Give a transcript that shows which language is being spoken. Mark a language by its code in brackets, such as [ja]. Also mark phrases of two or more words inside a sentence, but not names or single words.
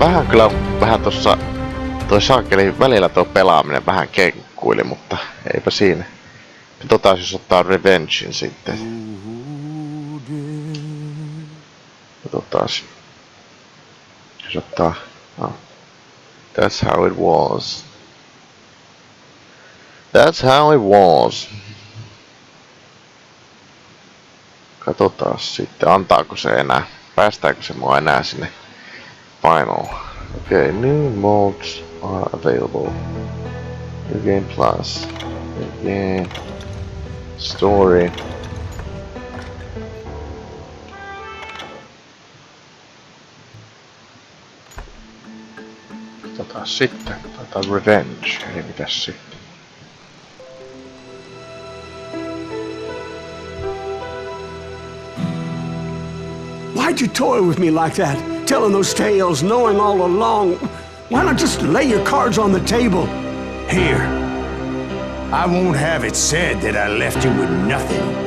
[fi] Vähän tossa toi saakeli välillä tuo pelaaminen vähän kenkkuili, mutta eipä siinä. Katsotaan jos ottaa Revengein sitten. Katsotaan. Jos ottaa... [en] Oh. That's how it was. That's how it was. [fi] Katsotaan sitten, antaako se enää. Päästäänkö se mua enää sinne final. [en] Okay, new modes are available. New game plus. New game. Story. [fi] Katsotaan sitten. Katsotaan Revenge. Eli mitäs sitten. [en] Why'd you toy with me like that? Telling those tales, knowing all along. Why not just lay your cards on the table? Here. I won't have it said that I left you with nothing.